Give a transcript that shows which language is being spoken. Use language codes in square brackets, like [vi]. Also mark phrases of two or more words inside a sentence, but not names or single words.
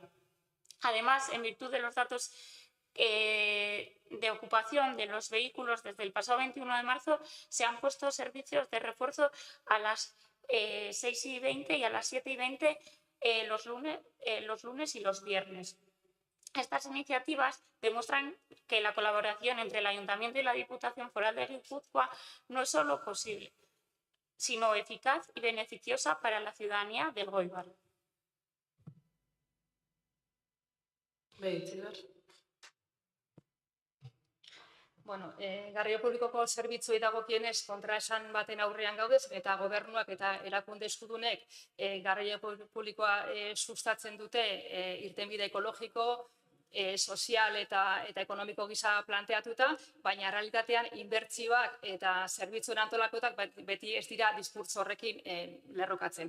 [es] Además, en virtud de los datos de ocupación de los vehículos desde el pasado 21 de marzo, se han puesto servicios de refuerzo a las 6:20 y a las 7:20 los lunes y los viernes. Estas iniciativas demuestran que la colaboración entre el Ayuntamiento y la Diputación Foral de Guipúzcoa no es solo posible, sino eficaz y beneficiosa para la ciudadanía del Elgoibar. [eu] Bueno, garraio publikoko zerbitzuei dagokienez kontraesan baten aurrean gaudez eta gobernuak eta erakunde eskudunek garraio publikoa sustatzen dute irtenbide ekologiko, sozial eta ekonomiko gisa planteatuta, baina realitatean inbertsioak eta zerbitzuen antolakotak beti ez dira diskurtso horrekin lerrokatzen.